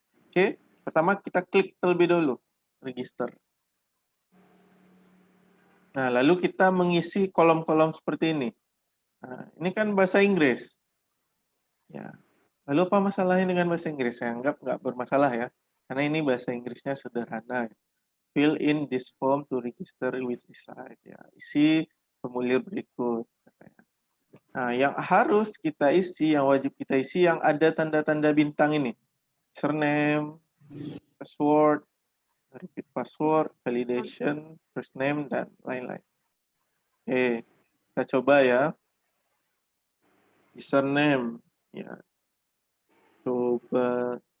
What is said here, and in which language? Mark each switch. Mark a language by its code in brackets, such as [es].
[id] Oke, pertama kita klik terlebih dulu, register. Nah, lalu kita mengisi kolom-kolom seperti ini. Nah, ini kan bahasa Inggris. Ya. Lalu apa masalahnya dengan bahasa Inggris? Saya anggap nggak bermasalah ya. Karena ini bahasa Inggrisnya sederhana. [en] Fill in this form to register with resite. [id] Ya, isi formulir berikut. Nah, yang harus kita isi, yang wajib kita isi, yang ada tanda-tanda bintang ini. Username, password, repeat password, validation, first name, dan lain-lain. Oke, kita coba ya. Username, ya. Coba.